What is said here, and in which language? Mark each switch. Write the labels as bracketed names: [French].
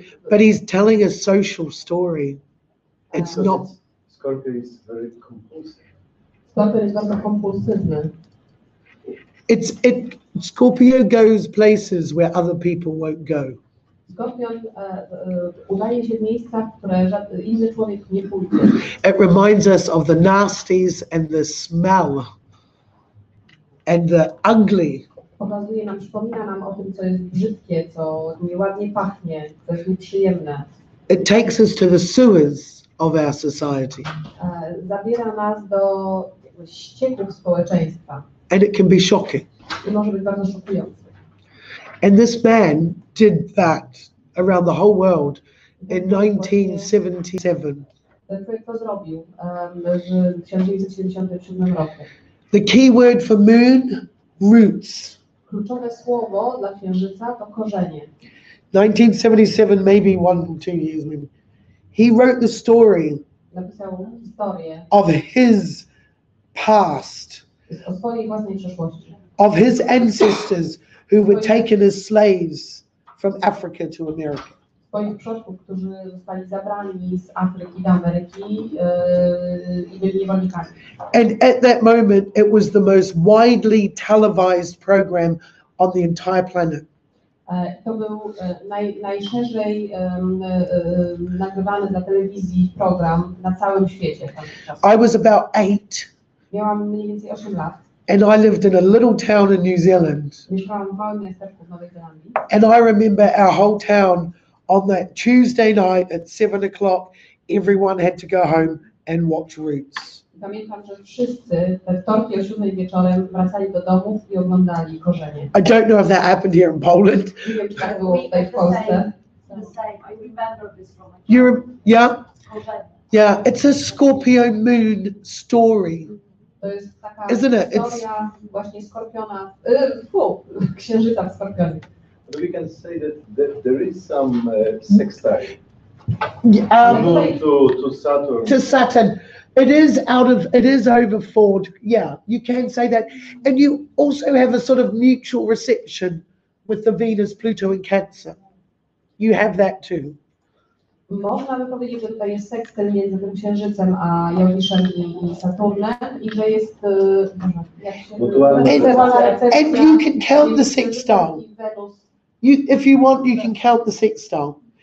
[English] But he's telling a social story. It's not. Scorpio is very compulsive. [Polish] Skorpion jest bardzo kompulsywny. [English] Scorpio goes places where other people won't go. [Polish] Skorpion udaje się w miejsca, w które inny człowiek nie pójdzie. [English] It reminds us of the nasties and the smell and the ugly. [Polish] Przypomina nam o tym, co jest brzydkie, co nieładnie pachnie, co jest nieprzyjemne. [English] It takes us to the sewers of our society. [Polish] Zabiera nas do ścieków społeczeństwa. [English] And it can be shocking. [Polish] I może być bardzo szokujące. [English] And this man did that around the whole world in 1977. [Polish] Ten człowiek to zrobił w 1977 roku. [English] The key word for moon, roots. [Polish] Kluczowe słowo dla księżyca to korzenie. [English] 1977, maybe 1 or 2 years maybe. He wrote the story [Polish] Napisał historię [English] of his past, [Polish] o swojej własnej przeszłości. [English] of his ancestors who were taken as slaves from Africa to America. [Polish] Swoich przodków, którzy zostali zabrani z Afryki do Ameryki i byli niewolnikami. [English] And at that moment, it was the most widely televised program on the entire planet. [Polish] To był najszerzej nagrywany dla telewizji program na całym świecie. [English] I was about 8, [Polish] Miałam mniej więcej 8 lat. [English] and I lived in a little town in New Zealand. [Polish] Mieszkałam w małym miasteczku w Nowej Zelandii. [English] And I remember our whole town on that Tuesday night at 7 o'clock, everyone had to go home and watch Roots. [Polish] Pamiętam, że wszyscy te wtorki o 7 wieczorem wracali do domów i oglądali korzenie. [English] I don't know if that happened here in Poland. [Polish] Nie wiem, czy tak było tutaj w Polsce. [English] The same. I remember this from a Yeah, [Polish] korzenie. [English] yeah. It's a Scorpio moon story. [Polish] To jest taka [English] Isn't it? [Polish] historia właśnie skorpiona, księżyca w skorpionie. [English] We can say that there is some sextile Um, to Saturn. to Saturn. It is over 4. Yeah, you can say that. And you also have a sort of mutual reception with the Venus, Pluto and Cancer. You have that too. [Polish] Można by powiedzieć, że tutaj jest sekstyl między tym księżycem a Jowiszem i Saturnem i że jest jak się [English] And you can count the sextile. If you want, you can count the sextile.